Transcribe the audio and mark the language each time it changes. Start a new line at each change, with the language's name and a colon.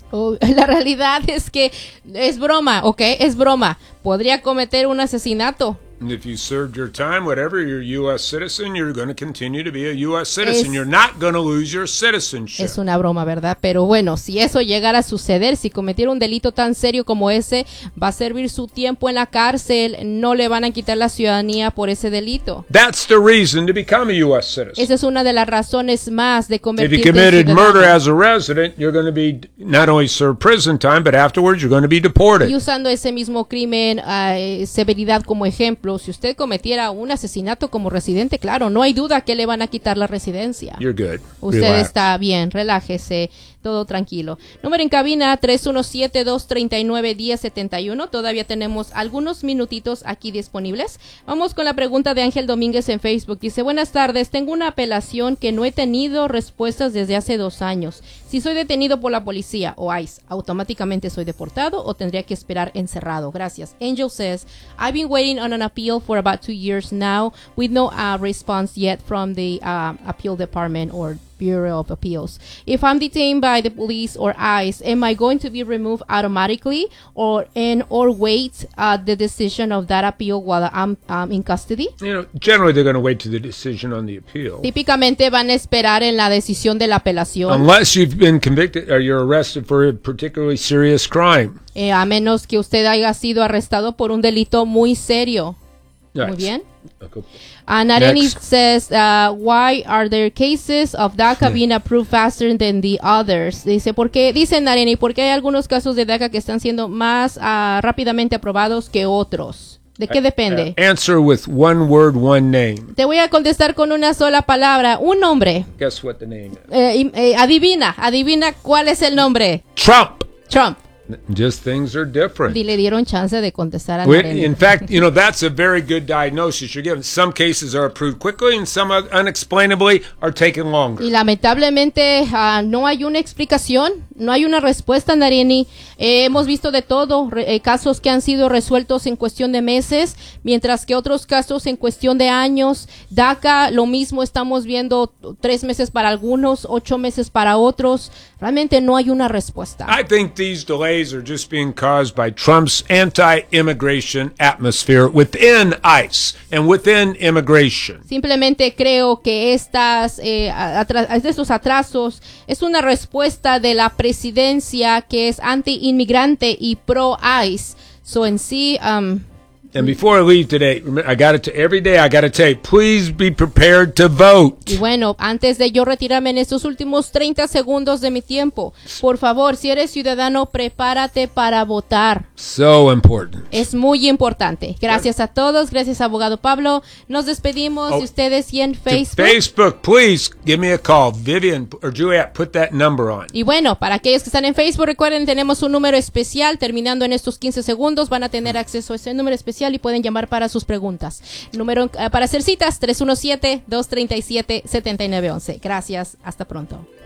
Spanish: La realidad es que es broma, ¿ok? Es broma. Podría cometer un asesinato.
English: If you served your time, whatever, you're a U.S. citizen, you're going to continue to be a U.S. citizen. You're not going to lose your citizenship.
Spanish: Es una broma, ¿verdad? Pero bueno, si eso llegara a suceder, si cometiera un delito tan serio como ese, va a servir su tiempo en la cárcel, no le van a quitar la ciudadanía por ese delito.
English: That's the reason to become a U.S. citizen.
Spanish: Esa es una de las razones más de convertirse.
English: If you committed murder as a resident, you're going to be not only serve prison time, but afterwards you're going to be deported.
Spanish: Y usando ese mismo crimen, severidad como ejemplo, si usted cometiera un asesinato como residente, claro, no hay duda que le van a quitar la residencia.
English: You're good.
Spanish: Usted
English: Relax.
Spanish: Está bien, relájese, todo tranquilo. Número en cabina 317-239-1071. Todavía tenemos algunos minutitos aquí disponibles. Vamos con la pregunta de Ángel Domínguez en Facebook. Dice, buenas tardes, tengo una apelación que no he tenido respuestas desde hace 2 años. Si soy detenido por la policía o ICE, ¿automáticamente soy deportado o tendría que esperar encerrado? Gracias.
English: Angel says, I've been waiting on an appeal for about 2 years now with no response yet from the appeal department or Bureau of Appeals. If I'm detained by the police or ICE, am I going to be removed automatically or wait the decision of that appeal while I'm in custody? You know, generally they're going to wait to the decision on the appeal.
Spanish: Típicamente van a esperar en la decisión de la apelación.
English: Unless you've been convicted or you're arrested for a particularly serious crime.
Spanish: A menos que usted haya sido arrestado por un delito muy serio. Muy bien.
English: Nareni says, why are there cases of DACA being approved faster than the others?
Spanish: Dice, ¿por qué? Dice Nareni, ¿por qué hay algunos casos de DACA que están siendo más rápidamente aprobados que otros? ¿De qué depende?
English: Answer with one word, one name.
Spanish: Te voy a contestar con una sola palabra, un nombre.
English: Guess what the name is.
Spanish: Adivina cuál es el nombre.
English: Trump. Just things are different.
Spanish: Y le dieron chance de contestar a
English: In fact, you know, that's a very good diagnosis you're given. Some cases are approved quickly and some unexplainably are taking longer.
Spanish: Y lamentablemente no hay una explicación, no hay una respuesta, Nareni. Hemos visto de todo, casos que han sido resueltos en cuestión de meses, mientras que otros casos en cuestión de años. DACA, lo mismo, estamos viendo 3 meses para algunos, 8 meses para otros. Realmente no hay una respuesta.
English: I think these delays are just being caused by Trump's anti-immigration atmosphere within ICE and within immigration.
Spanish: Simplemente creo que estos atrasos es una respuesta de la presidencia que es anti-inmigrante y pro-ICE. So en sí...
English: And before I leave today, I got to tell you, please be prepared to vote.
Spanish: Y bueno, antes de yo retirarme en estos últimos 30 segundos de mi tiempo, por favor, si eres ciudadano, prepárate para votar.
English: So important.
Spanish: Es muy importante. Gracias a todos, gracias a abogado Pablo. Nos despedimos de ustedes y en Facebook.
English: Facebook, please give me a call. Vivian or Juliet, put that number on.
Spanish: Y bueno, para aquellos que están en Facebook, recuerden, tenemos un número especial. Terminando en estos 15 segundos, van a tener acceso a ese número especial. Y pueden llamar para sus preguntas. Número para hacer citas, 317-237-7911. Gracias, hasta pronto.